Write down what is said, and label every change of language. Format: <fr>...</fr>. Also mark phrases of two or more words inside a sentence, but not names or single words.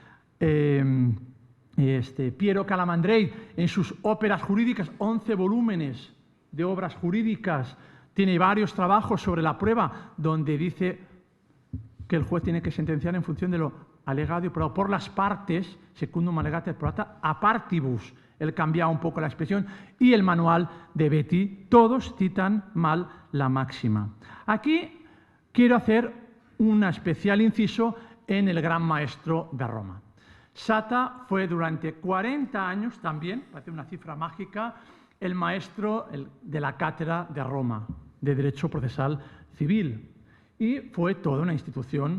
<es>Piero Calamandrei en sus óperas jurídicas, 11 volúmenes de obras jurídicas, tiene varios trabajos sobre la prueba donde dice que el juez tiene que sentenciar en función de lo alegado y probado por las partes,</es> <la>secundum allegata et probata a partibus.</la> <es>Él cambia un poco la expresión, y el manual de Betti, todos citan mal la máxima. Aquí quiero hacer un especial inciso en el gran maestro de Roma. Sata fue durante 40 años también, parece una cifra mágica, el maestro de la cátedra de Roma, de Derecho Procesal Civil, y fue toda una institución.</es>